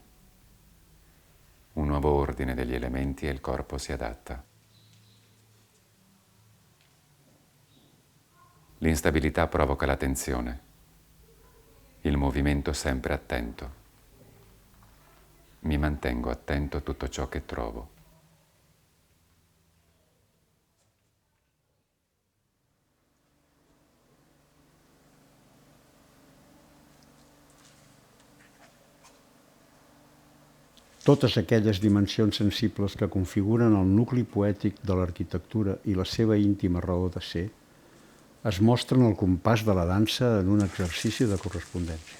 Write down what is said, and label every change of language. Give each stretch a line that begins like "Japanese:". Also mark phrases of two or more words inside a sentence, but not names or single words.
Italian: Un nuovo ordine degli elementi e il corpo si adatta. L'instabilità provoca la tensione, il movimento sempre attento. Mi mantengo attento a tutto ciò che trovo.
Catalan: Totes aquelles dimensions sensibles que configuren el nucli poètic de l'arquitectura i la seva íntima raó de ser es mostren al compàs de la dansa en un exercici de correspondència.